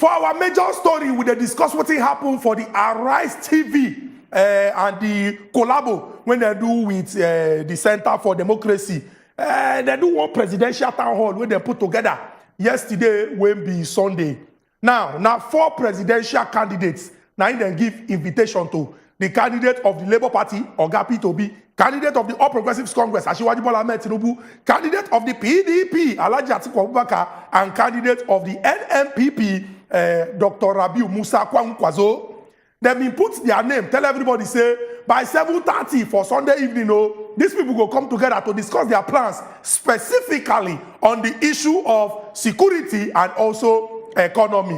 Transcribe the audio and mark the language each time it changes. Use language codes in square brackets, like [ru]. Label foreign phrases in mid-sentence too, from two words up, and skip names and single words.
[pcm] For our major story, we discuss what happened for the Arise TV and the collabo when they do with the Center for Democracy. They do one presidential town hall where they put together. Yesterday will be Sunday. Now 4 presidential candidates. Now they give invitation to the candidate of the Labour Party, Oga Tobi, candidate of the All Progressives Congress, Asiwaju Bola Tinubu, candidate of the PDP, Alhaji Atiku Abubakar, and candidate of the NNPP, Dr. Rabiu Musa Kwankwaso. They been put their name, tell everybody, say, by 7:30 for Sunday evening, these people will come together to discuss their plans specifically on the issue of security and also economy.